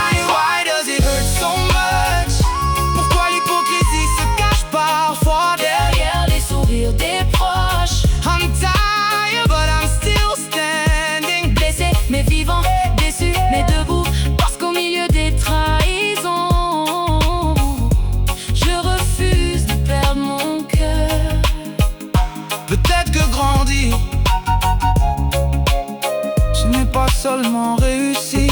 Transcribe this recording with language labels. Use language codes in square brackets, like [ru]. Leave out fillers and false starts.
[en] Why does it hurt so much? [fr] Pourquoi l'hypocrisie se cache parfois derrière les sourires des proches? [en] I'm tired, but I'm still standing. [fr] Blessé, mais vivant, déçu, mais debout. Parce qu'au milieu des trahisons, je refuse de perdre mon cœur. Peut-être que grandir, ce n'est pas seulement réussir.